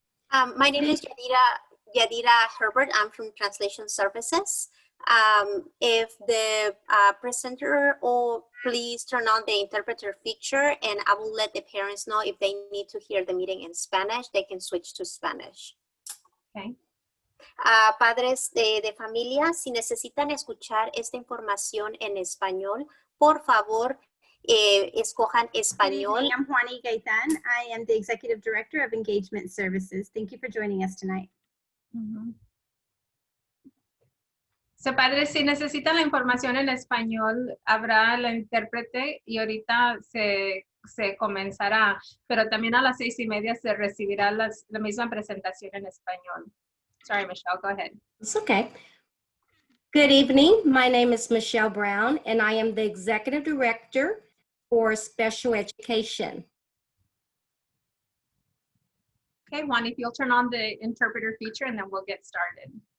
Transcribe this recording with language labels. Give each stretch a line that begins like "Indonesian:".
English: My name is Yadira Herbert. I'm from Translation Services. If the presenter will please turn on the interpreter feature, and I will let the parents know if they need to hear the meeting in Spanish, they can switch to Spanish. Okay.
Spanish: Padres de familia, si necesitan escuchar esta información en español, por favor, escojan español.
English: Good evening, I'm Juani Gaitan. I am the Executive Director of Engagement Services. Thank you for joining us tonight.
Spanish: So, padres, si necesitan la información en español, habrá la intérprete y ahorita se comenzará, pero también a las 6:30 se recibirá la misma presentación en español.
English: Sorry, Michelle, go ahead. It's okay. Good evening. My name is Michelle Brown, and I am the Executive Director for Special Education. Okay, Juan, if you'll turn on the interpreter feature and then we'll get started.